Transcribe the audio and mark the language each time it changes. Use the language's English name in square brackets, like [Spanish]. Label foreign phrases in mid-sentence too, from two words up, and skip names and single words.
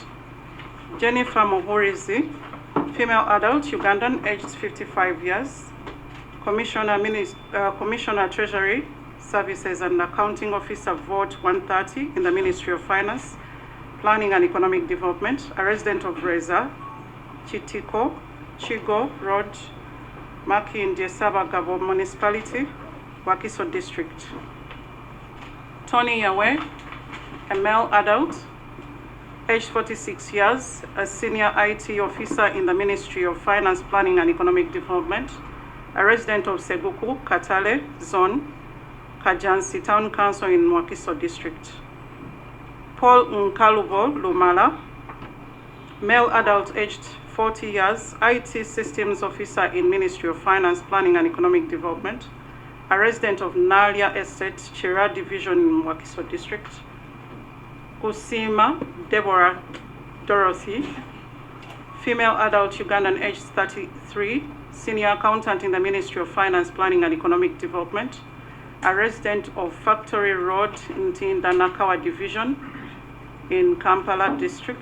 [English] Jennifer Muhurizi, female adult Ugandan, aged 55 years, Commissioner Treasury Services and Accounting Officer, Vote 130 in the Ministry of Finance, Planning and Economic Development, a resident of Reza, Chitiko, Chigo Road, Maki in Diesaba Gabo Municipality, Wakiso District. Tony Yawe, a male adult, aged 46 years, a senior IT officer in the Ministry of Finance, Planning and Economic Development, a resident of Seguku, Katale Zone, Kajansi Town Council in Wakiso District. Paul Nkalubo Lumala, male adult aged 40 years, IT Systems Officer in Ministry of Finance, Planning and Economic Development, a resident of Nalia Estate, Chira Division in Wakiso District. Kusima Deborah Dorothy, female adult Ugandan aged 33, senior accountant in the Ministry of Finance, Planning and Economic Development, a resident of Factory Road in Tindanakawa Division in Kampala District.